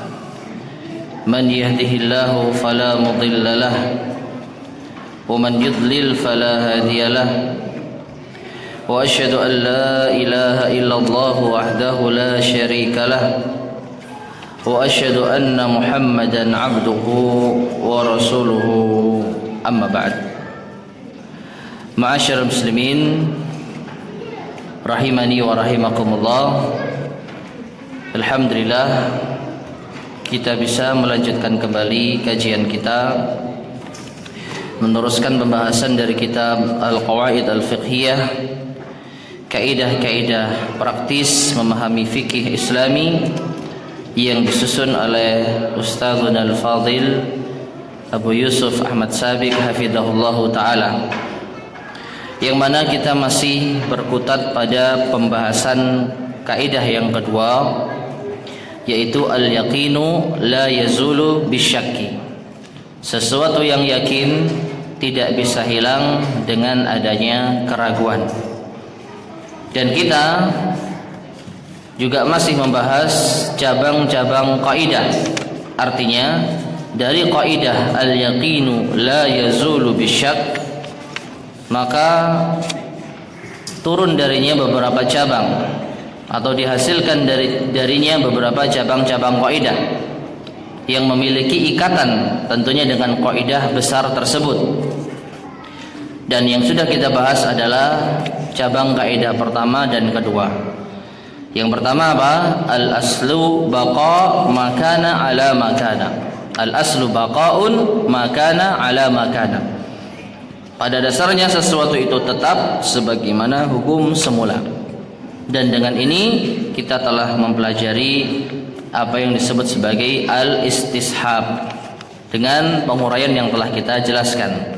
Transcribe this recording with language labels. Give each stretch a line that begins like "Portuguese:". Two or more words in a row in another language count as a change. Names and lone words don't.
Arabic: من يهده الله فلا مضل له ومن يضلل فلا هادي له. وأشهد أن لا إله إلا الله وحده لا شريك له وأشهد أن محمدا عبده ورسوله أما بعد. معاشر المسلمين رحمني ورحمكم الله.
Indonesian: Alhamdulillah kita bisa melanjutkan kembali kajian kita, meneruskan pembahasan dari kitab Al-Qawaid Al-Fiqhiyah, kaidah-kaidah praktis memahami fikih Islami yang disusun oleh Ustadzuna Al-Fadil Abu Yusuf Ahmad Sabiq
Arabic: حفظه الله تعالى,
Indonesian: yang mana kita masih berkutat pada pembahasan kaidah yang kedua, yaitu
Arabic: اليقين لا يزول بالشك.
Indonesian: Sesuatu yang yakin tidak bisa hilang dengan adanya keraguan. Dan kita juga masih membahas cabang-cabang kaidah. Artinya dari kaidah
Arabic: اليقين لا يزول بالشك,
Indonesian: maka turun darinya beberapa cabang atau dihasilkan darinya beberapa cabang-cabang kaidah yang memiliki ikatan tentunya dengan kaidah besar tersebut. Dan yang sudah kita bahas adalah cabang kaidah pertama dan kedua. Yang pertama apa?
Arabic: الأصل بقاء ما كان على ما كان. الأصل بقاء ما كان على ما كان.
Indonesian: Pada dasarnya sesuatu itu tetap sebagaimana hukum semula. Dan dengan ini kita telah mempelajari apa yang disebut sebagai al-istishab dengan penguraian yang telah kita jelaskan.